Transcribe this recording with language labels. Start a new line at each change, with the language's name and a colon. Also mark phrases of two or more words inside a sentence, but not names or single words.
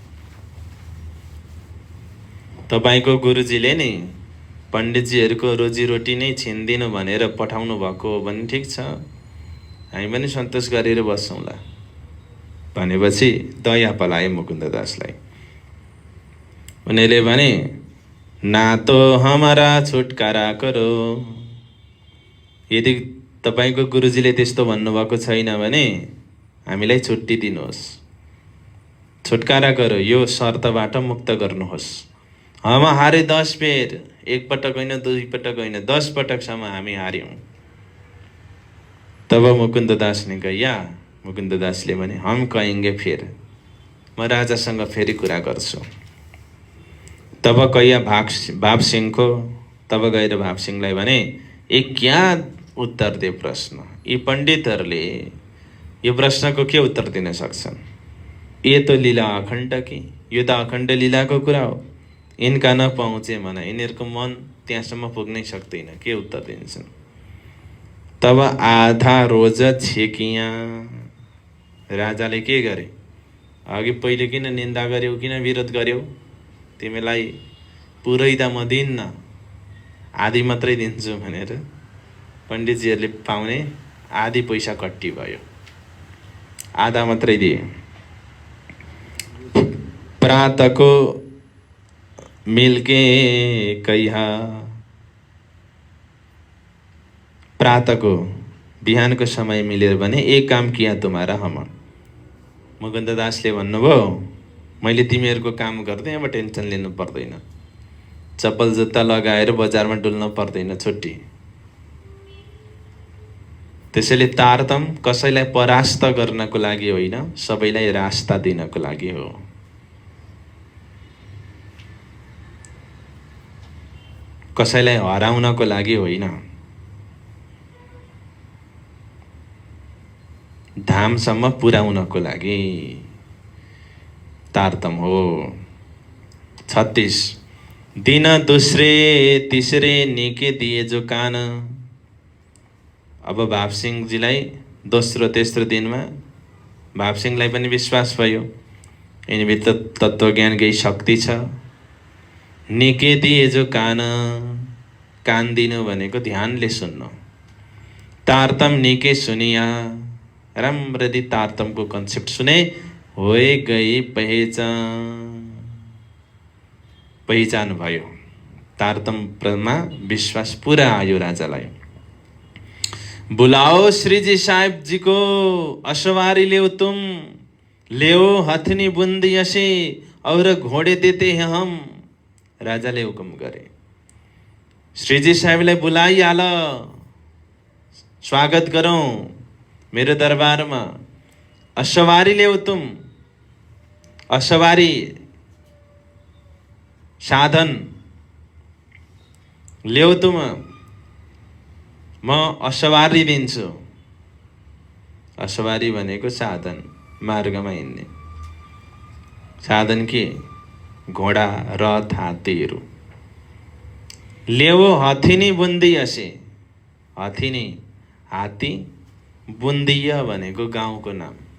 Nepali: तपाईको गुरुजीले नै पण्डितजीहरूको रोजीरोटी नै छिन्दिनु भनेर पठाउनु भएको हो भने ठिक छ, हामी पनि सन्तोष गरेर बस्छौँला भनेपछि दया पलाए मुकुन्ददासलाई। उनीले भने,
Hindi: ना तो हमारा छुटकारा करो।
Nepali: यदि तपाईको गुरुजीले त्यस्तो भन्नुभएको छैन भने हामीलाई छुट्टी दिनुहोस्,
Hindi: छुटकारा करो,
Nepali: यो शर्तबाट मुक्त गर्नुहोस्।
Hindi: हम हारे 10 बेर,
Nepali: एक पटक होइन, 2 पटक होइन, 10 पटकसम्म हामी हार्यौं।
Hindi: तब मुकुन्ददास ने कहा,
Nepali: मुकुन्ददासले भने,
Hindi: हम कहेंगे फिर,
Nepali: म राजासँग फेरि कुरा गर्छु।
Hindi: तब कैया भाव सिंह को,
Nepali: तब गएर भाव सिंहलाई भने,
Hindi: एक क्या उत्तर दे प्रश्न,
Nepali: यी पण्डितहरूले यो प्रश्नको के उत्तर दिन सक्छन्?
Hindi: ये तो लीला अखण्ड की,
Nepali: यो त अखण्ड लीलाको कुरा हो,
Hindi: इनका नपहुँचे मन,
Nepali: यिनीहरूको मन त्यहाँसम्म पुग्नै सक्दैन, के उत्तर दिन्छन्?
Hindi: तब आधा रोज छेकिया।
Nepali: राजाले के गरे? अघि पहिले किन निन्दा गर्यौ, किन विरोध गर्यौ? तिमीलाई पुरै त म दिन्न, आधी मात्रै दिन्छु भनेर पण्डितजीहरूले पाउने आधी पैसा कट्टी भयो, आधा मात्रै दिए।
Hindi: प्रातको मिलके कहिया,
Nepali: प्रातको बिहानको समय मिलेर भने,
Hindi: एक काम किया तुम्हारा हम।
Nepali: मुकुन्ददासले भन्नुभयो, मैले तिमीहरूको काम गर्दै, अब टेन्सन लिनु पर्दैन, चप्पल जुत्ता लगाएर बजारमा डुल्न पर्दैन, छुट्टी। त्यसैले तारतम कसैलाई परास्त गर्नको लागि होइन, सबैलाई रास्ता दिनको लागि हो। कसैलाई हराउनको लागि होइन, धामसम्म पुर्याउनको लागि तारतम हो।
Hindi: 36 दिन दूसरे तिसरे निके दिए जो कान।
Nepali: अब भावसिंहजीलाई दोस्रो तेस्रो दिनमा भावसिंहलाई पनि विश्वास भयो यिनीभित्र तत्त्वज्ञान केही शक्ति छ।
Hindi: निके दिए जो कान,
Nepali: कान दिनु भनेको ध्यानले सुन्नु।
Hindi: तारतम निके सुनिया,
Nepali: राम्ररी तारतमको कन्सेप्ट सुने।
Hindi: होए गई पहिचान भयो।
Nepali: तारतममा विश्वास पुरा आयो राजालाई।
Hindi: बुलाओ श्रीजी साहेब जी को, अशवारी ले तुम, ले हथनी बुंदी असे और घोड़े देते हैं हम।
Nepali: राजाले हुकुम गरे। श्रीजी साहेबलाई बोलाइहाल, स्वागत गरौँ मेरो दरबारमा। अशवारी ल्याऊ तुम, अशवारी साधन ल्याऊ तुम, म अशवारी दिन्छु। अशवारी भनेको साधन, मार्गमा हिँड्ने साधन के? घोडा, रथ, हात्तीहरू। ल्याऊ हथिनी बुन्दी असे, हथिनी हात्ती, बुन्दिया भनेको गाउँको नाम।